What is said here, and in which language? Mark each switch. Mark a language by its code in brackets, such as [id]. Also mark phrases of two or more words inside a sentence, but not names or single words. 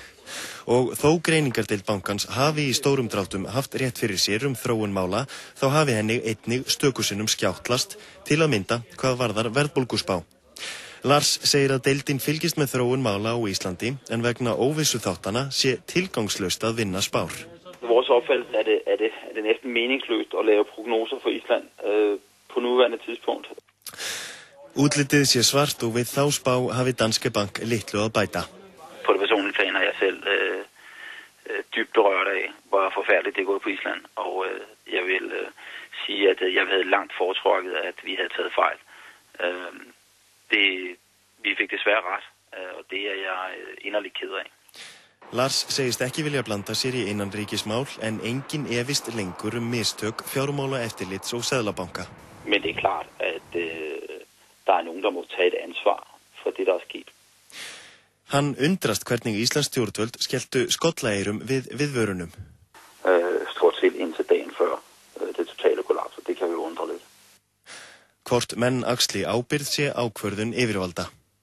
[is] Og þó greiningardeild bankans hafi í stórum dráttum haft rétt fyrir sér þróun mála, þá hafi henni einnig stökusinnum skjáttlast til að mynda hvað varðar verðbólguspá. Lars segir að deildin fylgist með þróun mála á Íslandi, en vegna óvissu þáttana sé tilgangslaust að vinna spár. [da] Vores opfattelse er det næsten meningsløst at lave prognoser for Island på nuværende tidspunkt. [is] Útlitið sé svart og við þá spá hafi Danske Bank litlu að bæta. [da] På det personlige plan er jeg selv dybt berørt af, hvor forfærdeligt det er gået på Island, og jeg vil sige, at jeg havde langt foretrukket, at vi havde taget fejl. Vi fik desværre ret, og det er jeg inderligt ked af. [is] Lars segist ekki vilja blanda sér í innanríkismál, en engin efist lengur mistök fjármálaeftirlits og seðlabanka. [da] Men det er klart, at der er nogen, der må tage et ansvar for det, der er sket. [is] Hann undrast hvernig íslensk stjórnvöld skelltu skollaeyrum við viðvörunum. [da] Stort set indtil dagen før det totale kollaps, og det kan vi undre lidt. [is] Hvort menn axli ábyrgð sé ákvörðun yfirvalda.